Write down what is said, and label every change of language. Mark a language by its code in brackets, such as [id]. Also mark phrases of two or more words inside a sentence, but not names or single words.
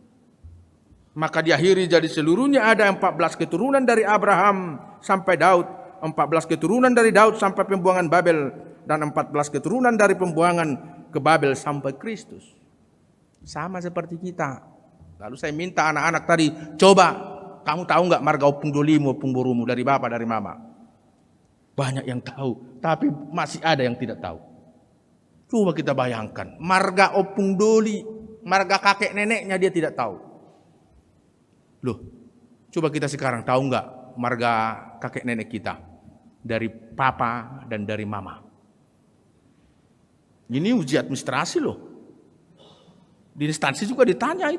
[id] Maka diakhiri jadi seluruhnya ada 14 keturunan dari Abraham sampai Daud. 14 keturunan dari Daud sampai pembuangan Babel, dan 14 keturunan dari pembuangan ke Babel sampai Kristus. Sama seperti kita. Lalu saya minta anak-anak tadi, coba kamu tahu nggak marga [bbc] opung dolimu, opung borumu, [id] dari bapak, dari mama? Banyak yang tahu, tapi masih ada yang tidak tahu. Coba kita bayangkan, marga [bbc] opung doli, [id] marga kakek neneknya dia tidak tahu. Loh, coba kita sekarang tahu nggak marga kakek nenek kita? Dari papa dan dari mama. Ini uji administrasi loh. Di instansi juga ditanya itu.